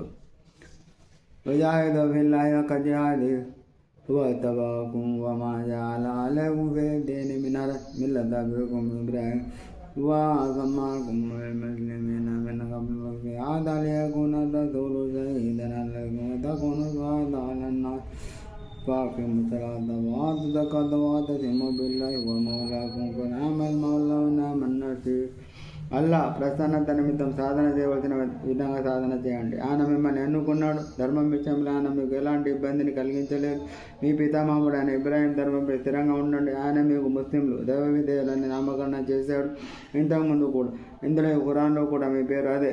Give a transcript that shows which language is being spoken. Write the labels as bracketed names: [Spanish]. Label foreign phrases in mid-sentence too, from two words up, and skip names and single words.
[Arabic] وجاهدوا في الله حق جهاده هو اجتباكم وما جعل عليكم في الدين ملة أبيكم إبراهيم هو سماكم للمسلمين من قبل وفي هذا ليكون الرسول شهيدا عليكم وتكونوا شهداء على الناس فأقيموا الصلاة وآتوا الزكاة واعتصموا بالله هو مولاكم فنعم المولى ونعم النصير. [Telugu] అల్లా ప్రసన్నత నిమిత్తం సాధన చేయవలసిన విధంగా సాధన చేయండి. ఆయన మిమ్మల్ని ఎన్నుకున్నాడు. ధర్మం విషయంలో ఆయన మీకు ఎలాంటి ఇబ్బందిని కలిగించలేదు. మీ పితామహుడు ఆయన ఇబ్రాహీం ధర్మంపై స్థిరంగా ఉండండి. ఆయన మీకు ముస్లింలు దైవ విధేయులని నామకరణం చేశాడు. ఇంతకుముందు కూడా ఇందులో ఖురాన్లో కూడా మీ పేరు అదే.